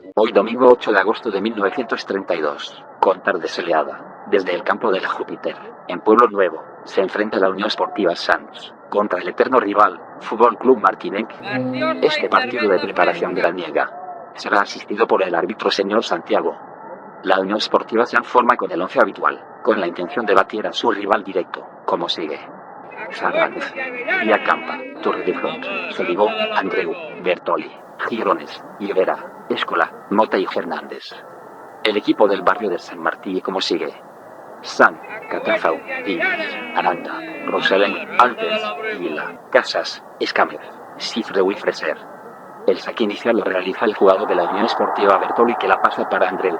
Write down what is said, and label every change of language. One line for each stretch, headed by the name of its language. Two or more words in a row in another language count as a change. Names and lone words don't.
Spanish: Hoy domingo 8 de agosto de 1932, con tarde soleada, desde el campo de la Júpiter, en Pueblo Nuevo, se enfrenta la Unión Esportiva Sants contra el eterno rival, Fútbol Club Martinenc. Este partido de preparación veraniega será asistido por el árbitro señor Santiago. La Unión Esportiva se forma con el 11 habitual, con la intención de batir a su rival directo, como sigue: Fernández, Villacampa, Torredefront, Solivó, Andreu, Bertoli, Girones, Llobera, Escola, Mota y Fernández. El equipo del barrio de San Martí como sigue: San, Catafau, Viñas, Aranda, Rosalén, Altes, Vila, Casas, Escámez, Cifreu y Freser. El saque inicial lo realiza el jugador de la Unión Esportiva Bertoli, que la pasa para Andreu.